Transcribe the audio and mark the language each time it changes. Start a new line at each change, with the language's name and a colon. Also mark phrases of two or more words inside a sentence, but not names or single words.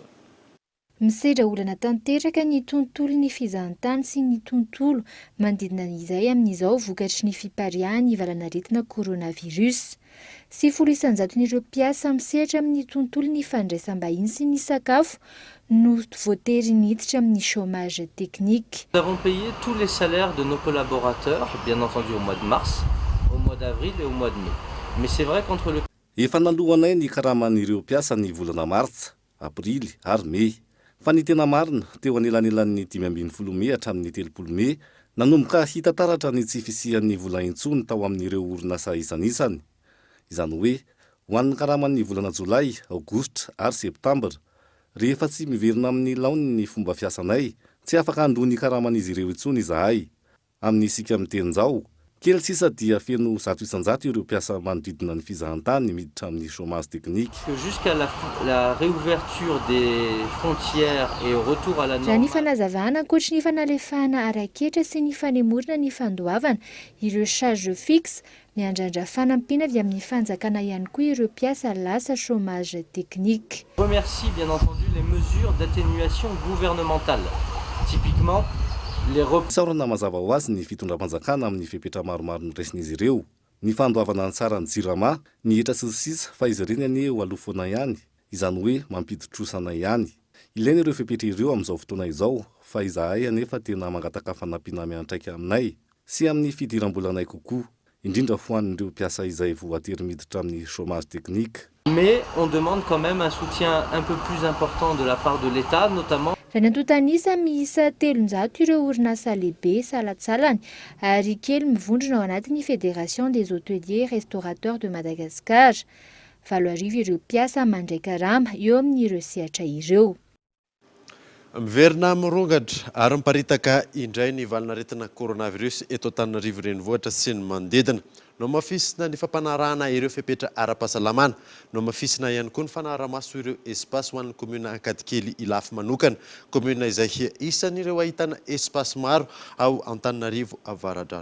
Malagasy: Misedra olana tanteraka ny tontolon'ny fizahantany sy ny tontolo manodidina izay amin'izao vokatry ny fipariahany valanaretina coronavirus. Sy 100 mpiasa misehatra amin'ny tontolon'ny fandraisam-bahiny sy ny sakafo no voatery niditra amin'ny
French: chômage technique. Nous avons payé tous les salaires de nos collaborateurs, bien entendu au mois de mars, au mois d'avril et au mois de mai. Mais c'est vrai qu'entre le...
Malagasy: Efa naloanay ny karaman'ireo mpiasa ny volana martsa, aprily ary mey. Fa ny tena marina teo anelanelan'ny 5 Mey hatramin'ny 30 Mey nanomboka hita taratra ny tsy fisian'ny vola intsony tao amin'ireo orinasa isan'isany. Izany hoe ho an'ny karaman'ny volana Jolay, Aogositra ary Septambra, rehefa tsy miverina amin'ny laony ny fomba fiasanay, tsy afaka andony karaman'izy ireo intsony izahay. Amin'ny isika mitenjao, kely sisa dia feno 100% ireo mpiasa manodidina ny fizahantany miditra amin'ny
French: chômage technique. Jusqu'à la réouverture des frontières et au retour à la
Malagasy: raha ny fanazavana ankoatra ny fanalefahana araketra sy ny fanemorina ny fandoavana ireo
French: charge fixe
Malagasy: miandrandra fanampiana avy amin'ny fanjakana ihany koa ireo mpiasa lasa
French: chômage technique. Je remercie bien entendu les mesures d'atténuation gouvernementale. Typiquement
Malagasy: saorana mazava ho azy ny fitondram-panjakana amin'ny fepetra maromaro nyraisin'izy ireo. Ny fandoavana ny tsara ny jirama ny etra sy ny sisa fa izy ireny anie ho alofona ihany, izany hoe mampiditrosana ihany. Ilaina ireo fepetra ireo amin'izao fotoana izao fa izahay anefa tena mangataka fanampiana miantraika aminay sy amin'ny fidiram-bolanay kokoa, indrindra ho an'ireo mpiasa izay voatery miditra amin'ny
French: chômage technique. Mais on demande quand même un soutien un peu plus important de la part de l'État, notamment.
Malagasy: Raha ny antontanisa miisa 300 ireo orinasa lehibe salatsalany ary kely mivondrona ao anatin'ny
French: Fédération des hôteliers restaurateurs de Madagascar.
Malagasy: 7 ireo mpiasa mandray karama eo amin'ireo sehatra ireo. Miverina mirongatra ary miparitaka indray ny valanaretina coronavirus eto Antananarivo renivohitra sy ny manodidina. No mafisina ny fampanarahana ireo fepetra ara-pahasalamana, no mafisina ihany koa ny fanarahamaso ireo espace ho an'ny commune Ankadikely Ilafy manokana, commune izay isan'ireo ahitana espace maro ao Antananarivo Avaradraro.